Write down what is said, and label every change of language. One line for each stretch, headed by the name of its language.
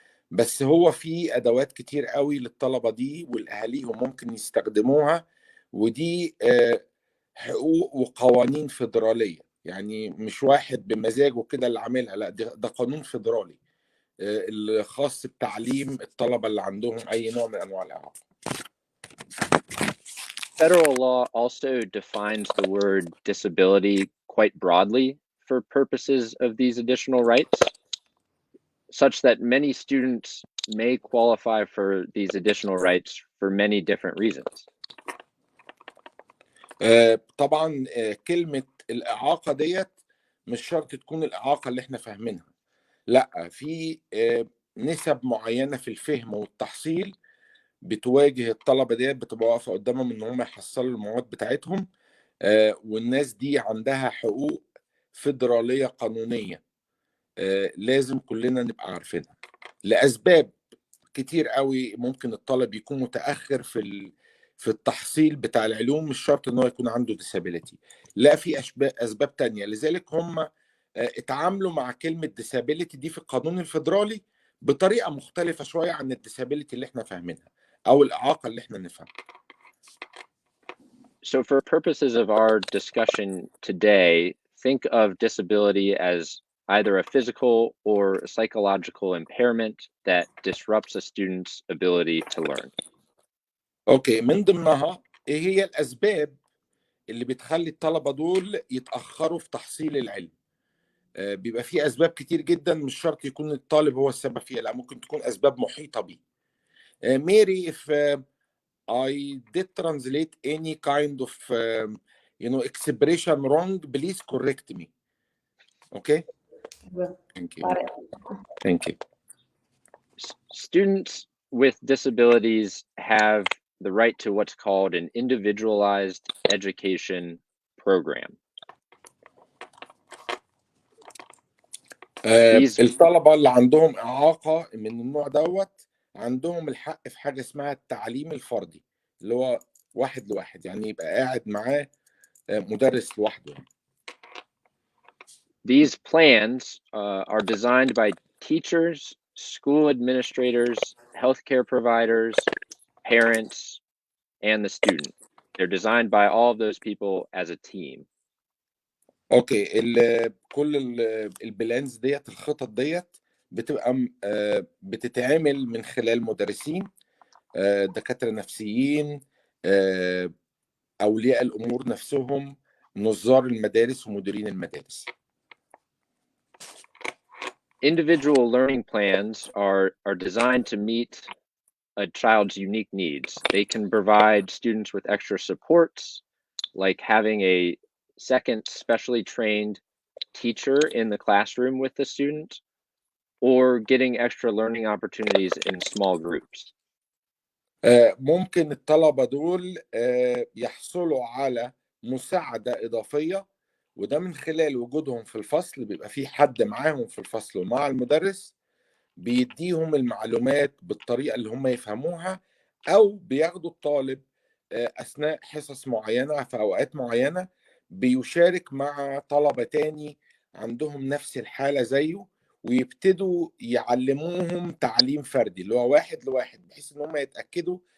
Arabic: بس هو في ادوات كتير قوي للطلبة دي والاهاليهم ممكن يستخدموها، ودي حقوق وقوانين فيدرالية، يعني مش واحد بمزاجه كده اللي عاملها، لا ده قانون فيدرالي الخاص بتعليم الطلبة اللي عندهم أي نوع من أنواع الإعاقة.
English: Federal law also defines the word disability quite broadly for purposes of these additional rights, such that many students may qualify for these additional rights for many different reasons.
Arabic: طبعا كلمة الإعاقة ديت مش شرط تكون الإعاقة اللي احنا فاهمينها، لا، في نسب معينة في الفهم والتحصيل بتواجه الطلبة ديت، بتبقى واقفة قدامهم ان هم يحصلوا المواد بتاعتهم، والناس دي عندها حقوق فيدرالية قانونية لازم كلنا نبقى عارفينها. لأسباب كتير قوي ممكن الطالب يكون متأخر في التحصيل بتاع العلوم، مش شرط ان هو يكون عنده disability، لا، في اسباب تانية. لذلك هم اتعاملوا مع كلمة disability دي في القانون الفيدرالي بطريقة مختلفة شوية عن الديسابيليتي اللي احنا فاهمينها او الإعاقة اللي احنا نفهمها.
English: So for purposes of our discussion today, think of disability as either a physical or a psychological impairment that disrupts a student's ability to learn.
Arabic: اوكي، من ضمنها ايه هي الاسباب اللي بتخلي الطلبة دول يتأخروا في تحصيل العلم؟ بيبقى في اسباب كتير جدا، مش شرط يكون الطالب هو السبب فيها، لا، ممكن تكون اسباب محيطة بيه.
English: Mary, if I did translate any kind of expression wrong, please correct me. Okay? Thank you. Got it. Thank you. Students with disabilities have the right to what's called an individualized education program.
Arabic: الطلبة اللي عندهم إعاقة من النوع دوت عندهم الحق في حاجة اسمها التعليم الفردي، اللي هو واحد لواحد، يعني يبقى قاعد معاه مدرس لوحده.
English: These plans are designed by teachers, school administrators, healthcare providers, parents, and the student. They're designed by all of those people as a team.
Arabic: اوكي، كل البلانز ديت، الخطط ديت بتبقى بتتعمل من خلال مدرسين، دكاترة نفسيين، أولياء الأمور نفسهم، نظار المدارس ومديرين المدارس.
English: Individual learning plans are designed to meet a child's unique needs. They can provide students with extra supports, like having a second specially trained teacher in the classroom with the student, or getting extra learning opportunities in small groups.
Arabic: ممكن الطلبة دول يحصلوا على مساعدة إضافية، وده من خلال وجودهم في الفصل، بيبقى في حد معاهم في الفصل ومع المدرس بيديهم المعلومات بالطريقة اللي هم يفهموها، أو بياخدوا الطالب أثناء حصص معينة في أوقات معينة بيشارك مع طلبة تاني عندهم نفس الحالة زيه، ويبتدوا يعلموهم تعليم فردي اللي هو واحد لواحد، بحيث ان هم يتأكدوا